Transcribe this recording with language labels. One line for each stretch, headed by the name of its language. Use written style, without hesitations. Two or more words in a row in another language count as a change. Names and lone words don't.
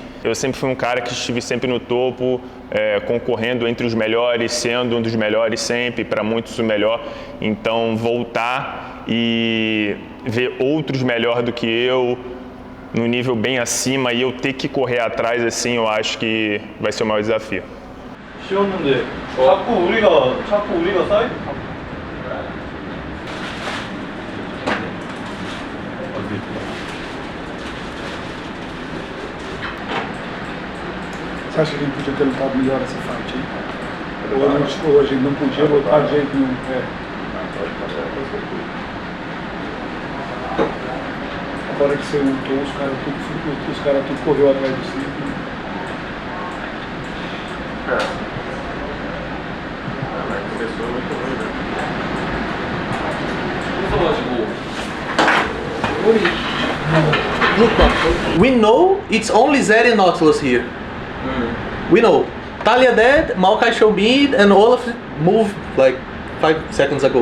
Portuguese: Eu sempre fui um cara que estive sempre no topo, concorrendo entre os melhores, sendo um dos melhores sempre, para muitos o melhor. Então voltar e ver outros melhor do que eu, no nível bem acima, e eu ter que correr atrás assim, eu acho que vai ser o maior desafio.
Korean: 쉬웠는데 자꾸 우리가 사이드
Portuguese: Você acha que a gente podia ter lutado melhor essa fight aí? Ou a gente não podia lutar de jeito nenhum? Agora que você lutou, os caras tudo correu atrás do círculo. Começou muito ruim, né?
English: Look, we know it's only Zeri and Nautilus here. We know. Thalia dead, Maokai show mid, and Olaf moved like 5 seconds ago.